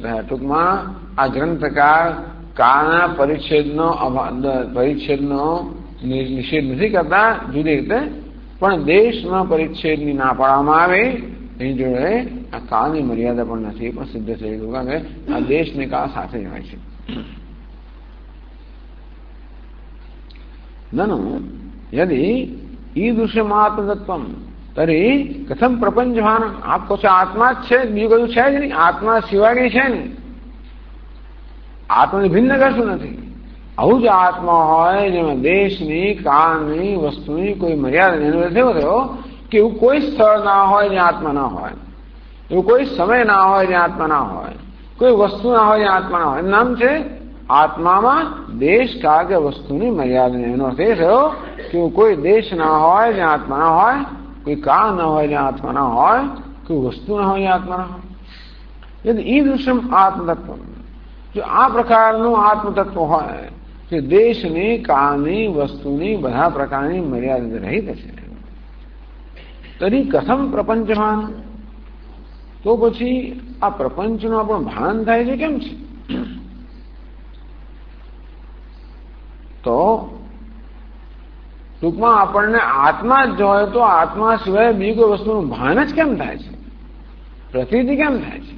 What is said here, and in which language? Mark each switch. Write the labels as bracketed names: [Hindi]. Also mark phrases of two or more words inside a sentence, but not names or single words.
[Gujarati] ટૂંકમાં આ ગ્રંથકાર કાળના પરિચ્છેદનો નિષેધ નથી કરતા જુદી રીતે, પણ દેશમાં પરિચ્છેદની ના પાડવામાં આવે એની જોડે આ કાળની મર્યાદા પણ નથી, પણ સિદ્ધ થઈ ગયું. કારણ કે આ દેશ ને કાળ સાથે જ હોય છે. [Sanskrit] નनु यदि ईदृशम आत्मतत्व तरी कथम प्रपंचभान. [Gujarati] आप કહો છો આત્મા જ છે, બીજું કયું છે જ નહીં, આત્મા સિવાયની છે નહીં, આત્માની ભિન્ન કશું નથી. આવું જ આત્મા હોય જેમાં દેશની, કાળની, વસ્તુની કોઈ મર્યાદા. એનો અર્થ એવો થયો કે એવું કોઈ સ્થળ ના હોય જ્યાં આત્મા ના હોય, એવું કોઈ સમય ના હોય જ્યાં આત્મા ના હોય, કોઈ વસ્તુ ના હોય જ્યાં આત્મા ના હોય. એનું નામ છે આત્મામાં દેશ, કાળ કે વસ્તુની મર્યાદા. એનો અર્થ એ થયો કે કોઈ દેશ ના હોય જ્યાં આત્મા ના હોય, કોઈ કાળ ના હોય જ્યાં આત્મા ના હોય, કોઈ વસ્તુ ના હોય જ્યાં આત્મા ના હોય. [Sanskrit] यदि ईदृशम आत्मतत्व, [Gujarati] जो આ પ્રકારનું આત્મતત્વ હોય કે દેશની, કાળની, વસ્તુની બધા પ્રકારની મર્યાદા રહિત છે, [Sanskrit] तरी कथम प्रपंचभान. [Gujarati] તો પછી આ પ્રપંચનું આપણું ભાન થાય છે કેમ છે? તો ટૂંકમાં આપણને આત્મા જ હોય તો આત્મા સિવાય બીજી કોઈ વસ્તુનું ભાન જ કેમ થાય છે, પ્રતીતિ કેમ થાય છે?